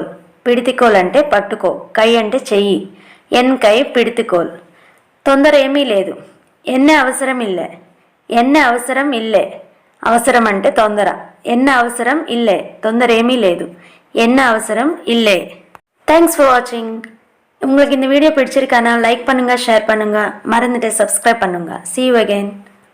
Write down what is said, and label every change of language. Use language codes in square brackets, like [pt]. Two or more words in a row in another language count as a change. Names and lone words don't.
[te] పిడితికోల్ అంటే పట్టుకో, కై అంటే చెయ్యి. [ta] என் கை பிடித்துக்கொள். [te] తొందర ఏమీ లేదు. [ta] என்ன அவசரம் இல்லை, என்ன அவசரம் இல்லை. [te] అవసరం అంటే తొందర. [ta] என்ன அவசரம் இல்லை, [te] తొందర ఏమీ లేదు. [ta] என்ன அவசரம் இல்லை. [en] Thanks for watching. [ta] உங்களுக்கு இந்த வீடியோ பிடிச்சிருக்கானா லைக் பண்ணுங்க, ஷேர் பண்ணுங்க, மறந்துட்டு சப்ஸ்கிரைப் பண்ணுங்க. [en] See you again.